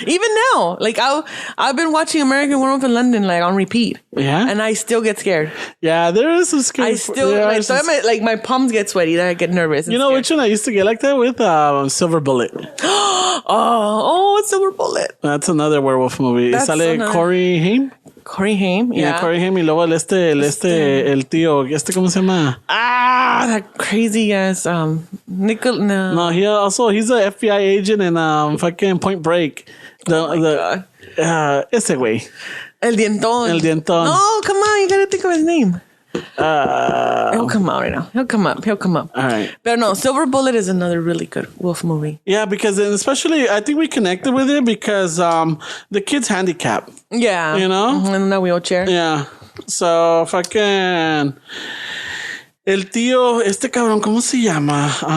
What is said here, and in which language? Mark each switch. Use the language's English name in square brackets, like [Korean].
[English] Even now, like I've been watching American Werewolf in London like on repeat. Yeah? And I still get scared. Yeah, there is some scary. I still my palms get sweaty. That I get nervous. You know scared. which one I used to get like that with? Silver Bullet. Oh, Silver Bullet. That's another werewolf movie. That's [Spanish] Sale [English] another- Corey Haim. Corey Haim, yeah. [Spanish] Corey Haim y luego el tío, ¿cómo se llama? [English] That crazy ass no. No, he's a FBI agent in fucking Point Break. God. [Spanish] Ese güey. El Dientón. [English] No, come on, you gotta think of his name. He'll come out right now. He'll come up. All right. But no, Silver Bullet is another really good wolf movie. Yeah, because especially I think we connected with it because the kid's handicapped. Yeah. You know? In that wheelchair. Yeah. So fucking [Spanish] el tío, cabrón, ¿cómo se llama?